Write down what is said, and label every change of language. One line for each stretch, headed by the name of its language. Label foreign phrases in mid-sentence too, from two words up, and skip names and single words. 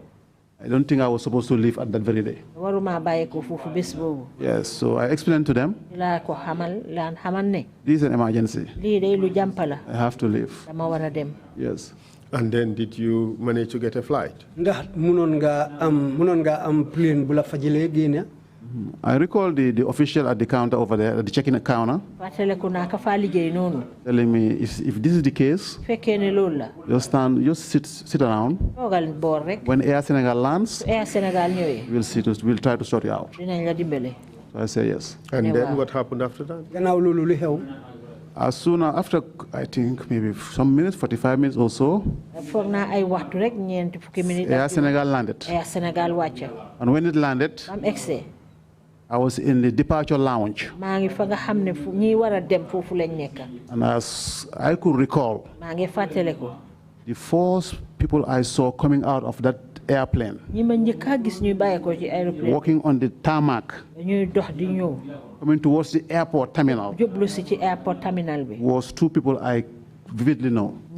English: I don't think I was supposed to leave at that very day.
Wolof: waruma bàyyi ko foofu bés boobu.
English: Yes, so I explained to them,
Wolof: laa ko xamal ne.
English: this is an emergency.
Wolof: lii day lu jàmpa la.
English: I have to leave.
Wolof: dama war a dem.
English: Yes. And then did you manage to get a flight?
Wolof: ndax munoon nga am plane bu la fa jëlee génne.
English: I recall the official at the counter over there, at the check-in counter,
Wolof: fàttaliku naa ka faa liggéey noonu.
English: telling me if this is the case,
Wolof: fekkee ne loolu la.
English: just sit around.
Wolof: toogal boor rek.
English: When Air Senegal lands,
Wolof: su Air Sénégal ñëwee.
English: we'll try to sort you out.
Wolof: dinañ la dimbale.
English: So I say yes. And Yeah, then wow. what happened after that?
Wolof: gannaaw loolu lu xew.
English: As soon after, I think, maybe some minutes, 45 minutes or so, Air Senegal landed. And when it landed, I was in the departure lounge. And as I could recall, the first people I saw coming out of that airplane, walking on the tarmac, coming towards the airport terminal, was two people I vividly know.